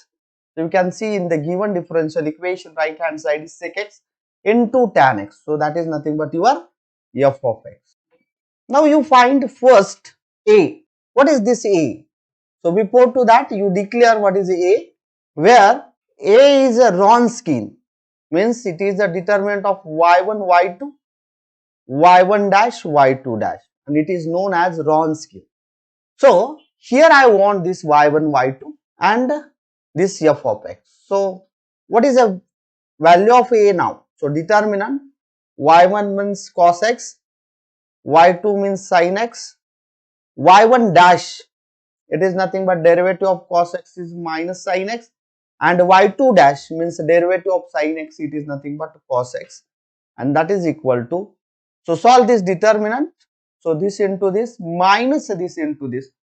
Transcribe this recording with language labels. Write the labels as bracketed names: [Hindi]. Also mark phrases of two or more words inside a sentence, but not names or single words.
[English] So you can see in the given differential equation, right hand side is sec x into tan x. So that is nothing but your f of x. Now you find first a. What is this a? So before to that you declare what is a, where a is a Wronskian, means it is a determinant of y1, y2, y1 dash, y2 dash, and it is known as Wronskian. So here I want this y1, y2 and this f of x. So what is the value of a now? So determinant y1 means cos x, y2 means sin x, y1 dash, it is nothing but derivative of cos x is minus sin x, and y2 dash means derivative of sin x, it is nothing but cos x, and that is equal to, so solve this determinant, so this into this minus this into this,